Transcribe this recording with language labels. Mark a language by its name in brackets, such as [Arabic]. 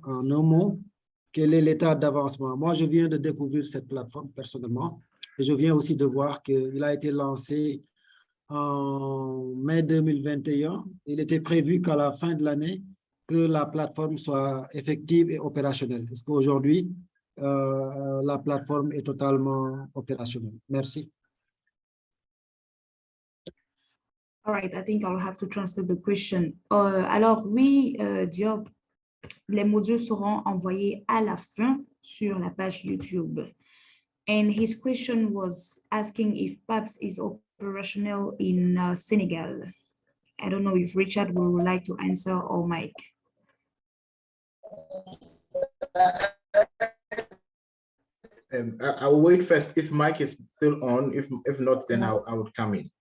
[French] En un mot, quel est l'état d'avancement? Moi, je viens de découvrir cette plateforme personnellement et je viens aussi de voir qu'il a été lancé en mai 2021. Il était prévu qu'à la fin de l'année, que la plateforme soit effective et opérationnelle. Est-ce qu'aujourd'hui, la plateforme est totalement opérationnelle? Merci. [English] All right, I think I'll have to translate the question. [French] Alors oui, Diop, les modules seront envoyés à la fin sur la page YouTube. [English] And his question was asking if PAPS is operational in Senegal. I don't know if Richard would like to answer or Mike. I will wait first if Mike is still on. If not, then I would come in.